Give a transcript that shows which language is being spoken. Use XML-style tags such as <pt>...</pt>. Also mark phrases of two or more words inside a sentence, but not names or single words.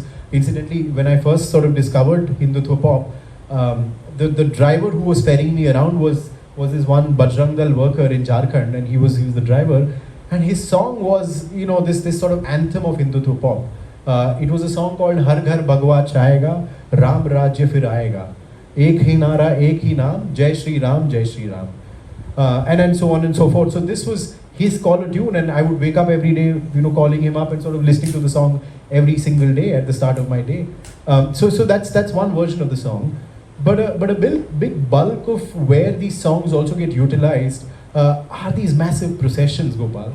<en>Incidentally, when I first sort of discovered Hindutva pop, the driver who was ferrying me around was this one Bajrang Dal worker in Jharkhand, and he was the driver, and his song was this sort of anthem of Hindutva pop. It was a song called</en> <hi>हर घर भगवा छाएगा, राम राज्य फिर आएगा, एक ही नारा, एक ही नाम, जय श्री राम, जय श्री राम,</hi> <en>Jai Shri Ram, and so on and so forth. So this was his caller tune, and I would wake up every day, calling him up and sort of listening to the song every single day at the start of my day. So that's one version of the song. But a big bulk of where these songs also get utilized are these massive processions, Gopal.</en>